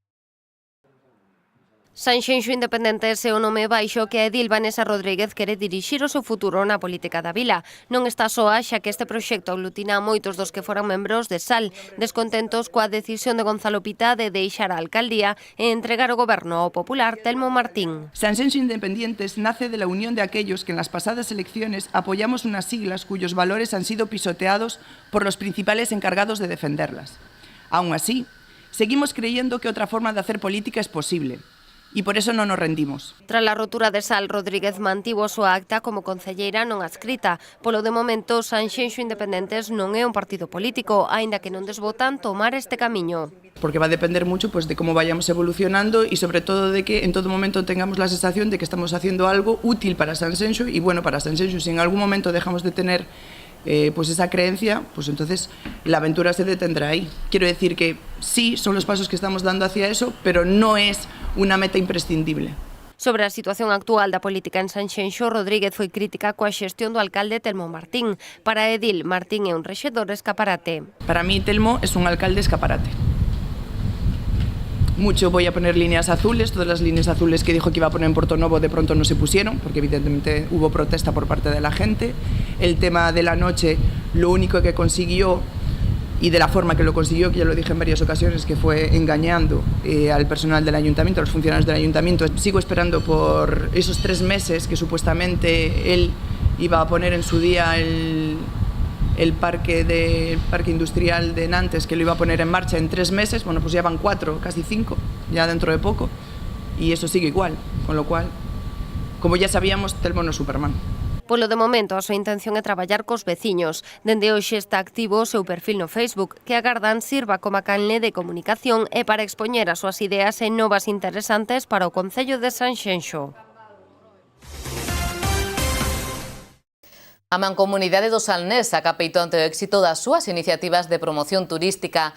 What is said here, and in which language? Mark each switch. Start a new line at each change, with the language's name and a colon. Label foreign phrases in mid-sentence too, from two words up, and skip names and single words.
Galician: Sanxenxo Independentes é o nome baixo que a edil Vanessa Rodríguez quere dirixir o seu futuro na política da vila. Non está soa, xa que este proxecto aglutina a moitos dos que foran membros de Sal, descontentos coa decisión de Gonzalo Pita de deixar a alcaldía e entregar o goberno ao popular Telmo Martín.
Spanish: Sanxenxo Independentes nace de la unión de aquellos que en las pasadas elecciones apoyamos unas siglas cuyos valores han sido pisoteados por los principales encargados de defenderlas. Aún así, seguimos creyendo que otra forma de hacer política es posible.
Galician: E por eso non nos rendimos. Tras a rotura de Sal, Rodríguez mantivo a súa acta como concelleira non adscrita. Polo de momento, Sanxenxo Independentes non é un partido político, aínda que non desbotan tomar este camiño.
Spanish: Porque va a depender mucho de cómo vayamos evolucionando y sobre todo de que en todo momento tengamos la sensación de que estamos haciendo algo útil para Sanxenxo y bueno para Sanxenxo. Si en algún momento dejamos de tener pues esa creencia, pues entonces la aventura se detendrá ahí. Quiero decir que sí, son los pasos que estamos dando hacia eso, pero no es una meta imprescindible.
Galician: Sobre a situación actual da política en Sanxenxo, Rodríguez foi crítica coa xestión do alcalde Telmo Martín. Para edil, Martín é un rexedor escaparate.
Spanish: Para mí, Telmo es un alcalde escaparate. Mucho voy a poner líneas azules, todas las líneas azules que dijo que iba a poner en Portonovo de pronto no se pusieron, porque evidentemente hubo protesta por parte de la gente. El tema de la noche, lo único que consiguió, y de la forma que lo consiguió, que ya lo dije en varias ocasiones, que fue engañando al personal del ayuntamiento, a los funcionarios del ayuntamiento. Sigo esperando por esos 3 meses que supuestamente él iba a poner en su día el parque industrial de Nantes, que lo iba a poner en marcha en 3 meses, bueno, pues ya van 4, casi 5, ya dentro de poco, y eso sigue igual, con lo cual, como ya sabíamos, Telmo
Galician: no é
Spanish: Superman.
Galician: Polo de momento, a súa intención é traballar cos veciños. Dende hoxe está activo o seu perfil no Facebook, que agardan sirva como canle de comunicación e para expoñer as súas ideas e novas interesantes para o Concello de Sanxenxo. A Mancomunidade do Salnés saca peito ante o éxito das súas iniciativas de promoción turística.